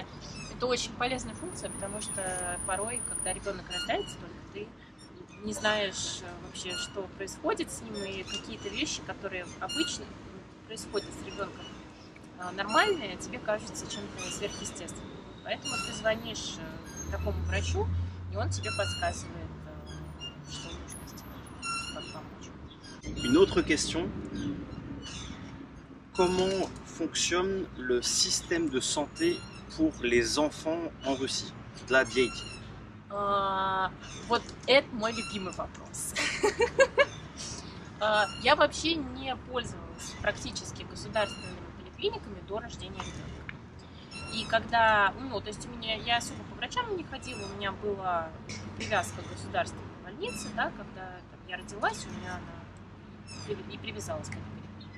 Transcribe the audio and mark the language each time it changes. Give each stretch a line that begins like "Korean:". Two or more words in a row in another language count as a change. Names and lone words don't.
Russian: Это очень полезная функция, потому что порой, когда ребенок рождается, только ты не знаешь вообще, что происходит с ним, и какие-то вещи, которые обычно происходят с ребенком нормальные, тебе кажутся чем-то сверхъестественным. Поэтому ты звонишь такому врачу, и он тебе подсказывает, что нужно сделать, как помочь.
French: Une autre question. Comment fonctionne le système de santé pour les enfants en Russie?
Russian: Для детей. Вот это мой любимый вопрос. Я вообще не пользовалась практически государственными поликлиниками до рождения ребенка. И когда, то есть я особо по врачам не ходила, у меня была привязка к государственной больнице, да, когда я родилась, у меня она и привязалась к этой поликлинике.